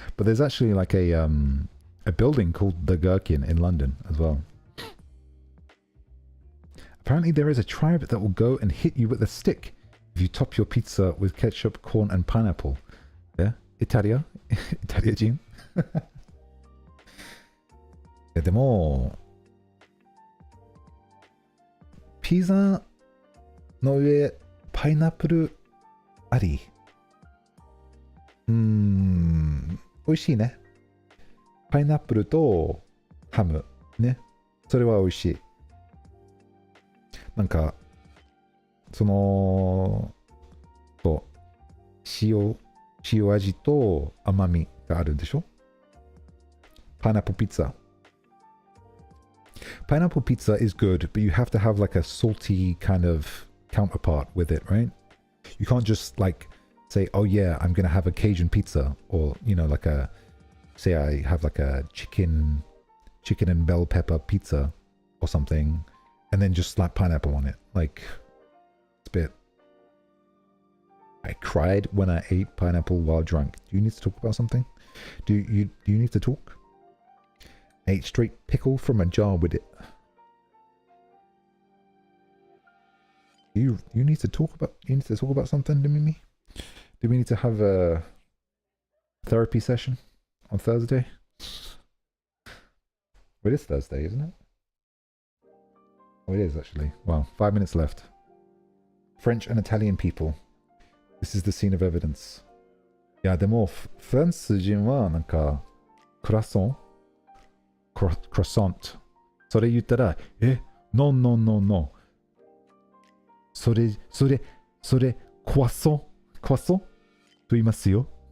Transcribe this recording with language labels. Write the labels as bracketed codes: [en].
[en] But there's actually like a building called the Gherkin in London as well. Apparently there is a tribe that will go and hit you with a stick if you top your pizza with ketchup, corn and pineapple. Yeah? Italia? Italia人? [ja] でもピザの上パイナップルあり。美味しいね。パイナップルとハムね。それは美味しい。なんかその塩味と甘みがあるでしょ。パイナップルピザ。 [en] Pineapple pizza is good, but you have to have like a salty kind of counterpart with it, right? You can't just like say, oh yeah, I'm gonna have a Cajun pizza, or you know, like a say I have like a chicken and bell pepper pizza or something, and then just slap pineapple on it. Like it's a bit. I cried when I ate pineapple while drunk. Do you need to talk about something? Do you need to talk? I ate straight pickle from a jar with it. You need to talk about something, Mimi? Do we need to have a therapy session on Thursday? It is Thursday, isn't it? Oh, it is actually. Wow, 5 minutes left. French and Italian people. This is the scene of evidence. [ja] いや、でも、フランス人はなんか、クラソンクロソント。それ言ったら、ノンノンノンノン。それ、クワソンと言いますよ。